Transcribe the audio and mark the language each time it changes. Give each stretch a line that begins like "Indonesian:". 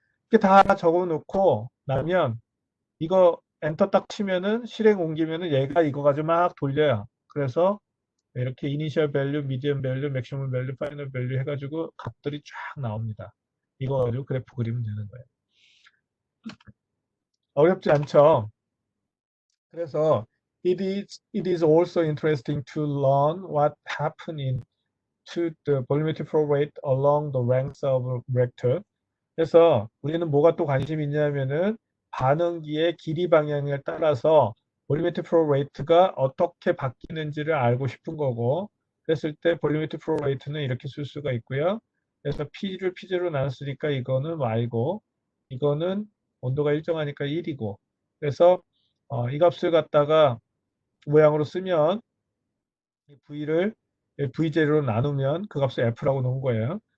Korean: 이렇게 다 적어 놓고 나면, 이거 엔터 딱 치면은 실행 옮기면은 얘가 이거 가지고 막 돌려요. 그래서 이렇게 이니셜 밸류, 미디엄 밸류, 맥시멈 밸류, 파이널 밸류 해가지고 값들이 쫙 나옵니다. 이거 가지고 그래프 그리면 되는 거예요. 어렵지 않죠? 그래서
English: it is also interesting to learn what happened to the volumetric flow rate along the length of vector.
Korean: 그래서 우리는 뭐가 또 관심이 있냐면은 반응기의 길이 방향에 따라서 볼리메트릭 플로우 레이트가 어떻게 바뀌는지를 알고 싶은 거고, 그랬을 때 볼리메트릭 플로우 레이트는 이렇게 쓸 수가 있고요. 그래서 P를 P0로 나눴으니까 이거는 Y고, 이거는 온도가 일정하니까 1이고, 그래서 이 값을 갖다가 모양으로 쓰면 V를 V0로 나누면 그 값을 F라고 놓은 거예요.